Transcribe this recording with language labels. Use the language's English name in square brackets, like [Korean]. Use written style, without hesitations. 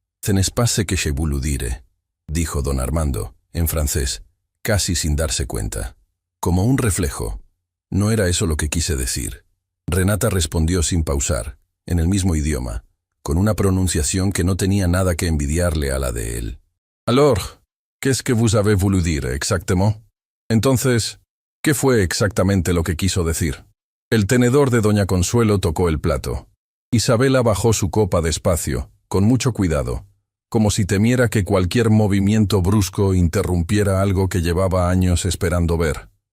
[French] «Ce n'est pas ce que je voulais dire», [Spanish] dijo don Armando, en francés, casi sin darse cuenta. Como un reflejo. No era eso lo que quise decir. Renata respondió sin pausar, en el mismo idioma, con una pronunciación que no tenía nada que envidiarle a la de él. [French] «Alors, qu'est-ce que vous avez voulu dire exactement?» [Spanish] Entonces, ¿qué fue exactamente lo que quiso decir? El tenedor de doña Consuelo tocó el plato. Isabela bajó su copa despacio, con mucho cuidado, como si temiera que cualquier movimiento brusco interrumpiera algo que llevaba años esperando ver.